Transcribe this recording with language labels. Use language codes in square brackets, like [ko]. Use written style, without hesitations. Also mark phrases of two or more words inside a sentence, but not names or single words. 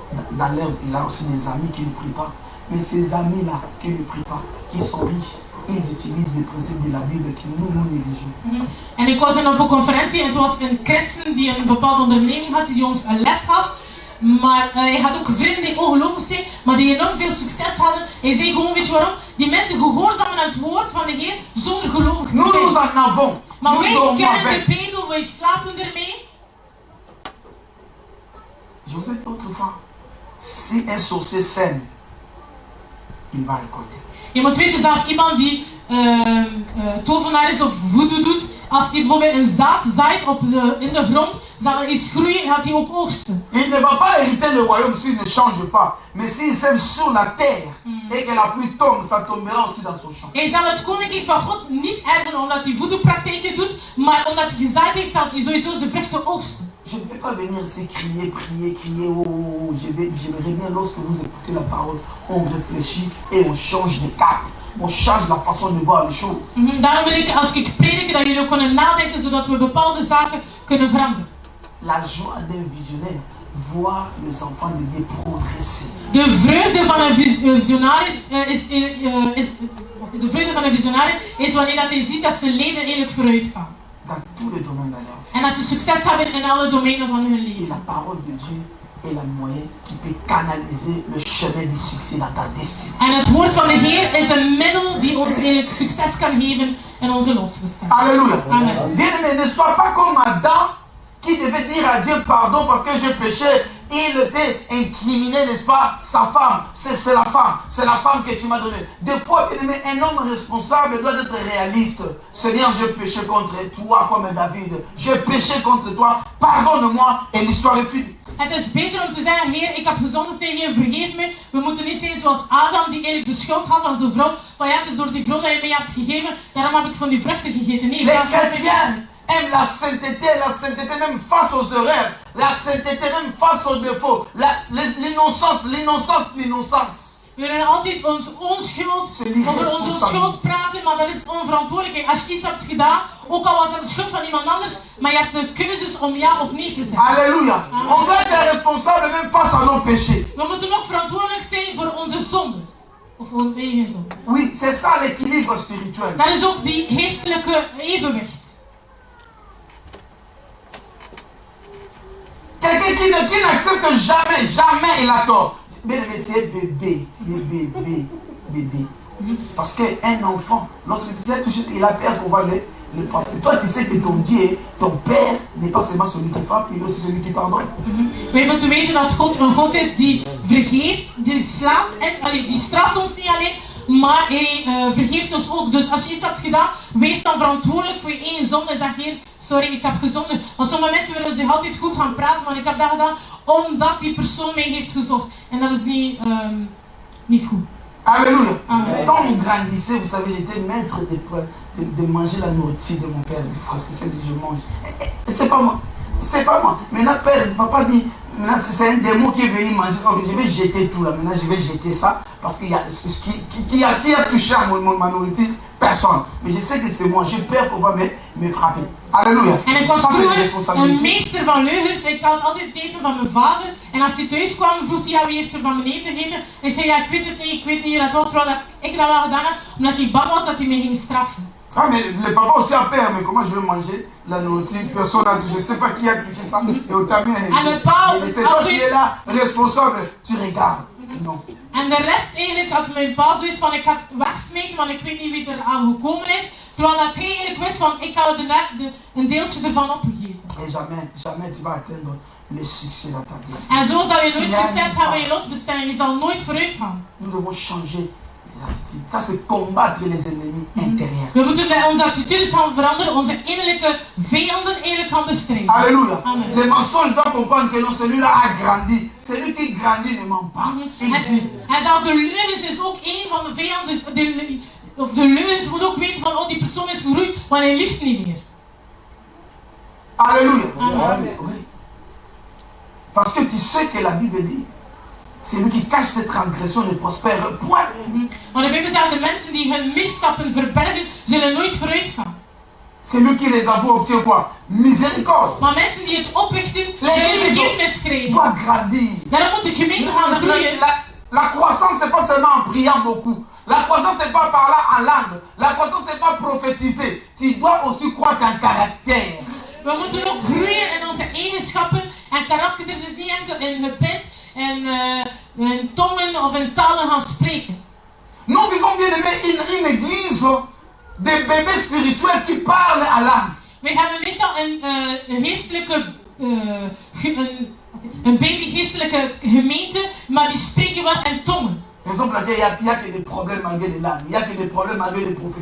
[fr] Il a aussi des amis qui ne prient pas. Mais ces amis-là qui ne prient pas, qui sont riches, ils utilisent les principes de la Bible que nous négligeons. [nl] En ik was op een conferentie en het was een christen die een bepaalde onderneming had, die ons een les gaf. Maar hij had ook vrienden die ongelovig zijn, maar die enorm veel succes hadden. Hij zei gewoon, weet je waarom? Die mensen gehoorzamen aan het woord van de Heer zonder gelovig te [fr] Nous en [nl] zijn. [fr] avons. [nl] Maar [fr] Nous [nl] wij [fr] dormons [nl] kennen de [fr] avec. [nl] Bijbel, wij slapen ermee. [fr] Je vous ai dit autrefois, si un sorcier sème il va récolter. [nl] Je moet weten, zelfs iemand die tovenaar is of voodoo doet, als hij bijvoorbeeld een zaad zaait in de grond, zal er iets groeien, gaat hij ook oogsten. [fr] Il ne va pas hériter le royaume s'il ne change pas. Mais s'il sème sur la terre et que la pluie tombe, ça tombera aussi dans son champ. [nl] Hij zal het koninkrijk van God niet erven omdat hij voodoo-praktijken doet, maar omdat hij gezaaid heeft, zal hij sowieso zijn vruchten oogsten. [fr] Je ne vais pas venir ici crier, prier, crier. Oh, j'aimerais bien lorsque vous écoutez la parole, on réfléchit et on change de cap. On change la façon de voir les choses. [nl] Daarom wil ik, als ik predik, dat jullie ook kunnen nadenken, zodat we bepaalde zaken kunnen veranderen. [fr] La joie d'un visionnaire, voir les enfants de Dieu progresser. [nl] De vreugde van een visionaris de vreugde van een visionaris is wanneer dat hij ziet dat zijn leden eigenlijk vooruit gaan. [fr] Dans tous les domaines de leur vie. [nl] En dat ze succes hebben in alle domeinen van hun [fr] Et [nl] leven. [fr] la parole de Dieu est la moyen qui peut canaliser le chemin du succès dans ta destinée. [nl] En het woord van de Heer is een middel die ons eigenlijk succes kan geven in onze lotbestemming. [fr] Alléluia. Amen. Bien-aimé, ne sois pas comme Adam qui devait dire à Dieu pardon parce que j'ai péché. Il était incriminé, n'est-ce pas, sa femme. C'est la femme que tu m'as donnée. Des fois, bien-aimé, un homme responsable doit être réaliste. Seigneur, j'ai péché contre toi comme David. J'ai péché contre toi, pardonne-moi et l'histoire est finie. [nl] Het is beter om te zeggen, Heer, ik heb gezondigd tegen je, vergeef me. We moeten niet zijn zoals Adam, die eigenlijk de schuld had van zijn vrouw. Van ja, het is door die vrouw dat je mij hebt gegeven, daarom heb ik van die vruchten gegeten. Nee, [fr] les chrétiens aiment la sainteté même face aux erreurs, la sainteté même face aux défauts, l'innocence. [nl] We willen altijd onze onschuld, over onze schuld praten, maar dat is onverantwoordelijk. Als je iets hebt gedaan, ook al was dat de schuld van iemand anders, maar je hebt de keuzes om ja of nee te zeggen. [fr] Alléluia. On doit être responsable même face à nos péchés. [nl] We moeten ook verantwoordelijk zijn voor onze zondes. Of voor onze eigen zonde. [fr] Oui, c'est ça l'équilibre spirituel. [nl] Dat is ook die geestelijke evenwicht. [fr] Quelqu'un qui n'accepte jamais il a tort. Mais tu es bébé. Parce qu'un enfant, lorsque tu as touché, il a peur qu'on va le frapper. Toi, tu sais que ton Dieu, ton Père, n'est pas seulement celui qui frappe, il est aussi celui qui pardonne. [nl] Wij moeten weten dat God een God is die vergeeft, die slaat en die straft ons niet alleen, maar hij vergeeft ons ook. Dus als je iets hebt gedaan, wees dan verantwoordelijk voor je eigen zonde en zeg, Heer, sorry, ik heb gezondigd. Want sommige mensen willen zich altijd goed gaan praten, maar ik heb dat gedaan omdat die persoon mij heeft gezocht. En dat is niet goed. [fr] Alléluia. Amen. Quand on grandissait, vous savez, j'étais maître de manger la nourriture de mon père. Parce que je mange. C'est pas moi. C'est pas moi. Maintenant, papa dit, c'est un démon qui est venu manger. Donc, je vais jeter tout là. Maintenant, je vais jeter ça. Parce qu'il y a qui a touché à ma nourriture? Personne. Mais je sais que c'est moi. J'ai peur qu'on va me frapper. Alléluia. [nl] En ik was [fr] Ça, c'est une [nl] vroeger een [fr] responsabilité. [nl] meester van leugens. Ik had altijd het eten van mijn vader. En als hij thuis kwam, vroeg hij, ja, wie heeft er van mijn eten gegeten? En ik zei, ja, ik weet het niet, wie dat was. Vooral dat ik dat wel gedaan heb, omdat ik bang was dat hij mij ging straffen. [fr] Ah, mais le papa aussi a peur, mais comment je vais manger la nourriture? Personne n'a touché. Je ne sais pas qui a touché ça. Et au tamien, c'est toi qui es là, responsable. Tu regardes. Non. [nl] En de rest eigenlijk had mijn pa zoiets van, ik ga het wegsmeten, want ik weet niet wie er aan gekomen is. Terwijl dat hij eigenlijk wist van, ik had een deeltje ervan opgegeten. [fr] Et jamais tu vas atteindre le succès dans ta destinée. [nl] En zo zal je nooit succes hebben in je lotsbestemming. Je zal nooit vooruit gaan. [fr] Nous devons changer les attitudes. Ça, c'est combattre les ennemis intérieurs. [nl] We moeten onze attitudes gaan veranderen, onze innerlijke vijanden eigenlijk gaan bestrijden. [fr] Alléluia. Amen. Les mensonges doivent comprendre que non, celui-là a grandi. Celui qui grandit ne ment pas. Il dit. [nl] En zelfs de leugens is ook een van de vijanden. Dus de leugens moet ook weten van, oh, die persoon is gegroeid, maar hij liegt niet meer. [fr] Alléluia. Amen. Oui. Parce que tu sais que la Bible dit, celui qui cache ses transgressions ne prospère point. [nl] Want de Bijbel zegt, de mensen die hun misstappen verbergen, zullen nooit vooruit gaan. [fr] Celui qui les avoue obtient quoi? Miséricorde. [nl] Maar mensen die het oprichten, zullen vergiffenis krijgen. [fr] Doit grandir. [nl] Daarom moet de gemeente gaan groeien. [fr] La croissance, c'est pas seulement en priant beaucoup. La croissance, c'est pas parler en langue. La croissance, c'est pas prophétiser. Tu dois aussi croître en caractère. [nl] We moeten ook groeien in onze eigenschappen en karakter. Het is niet enkel in gebed en in tongen of in talen gaan spreken. [fr] Nous vivons bien aimé une église de bébés spirituels qui parlent en langue. [nl] Wij hebben meestal een geestelijke, een babygeestelijke gemeente, maar die spreken wel in tongen. [fr] Raison pour laquelle il n'y a que des problèmes malgré les langues. Il n'y a que des problèmes malgré les prophéties.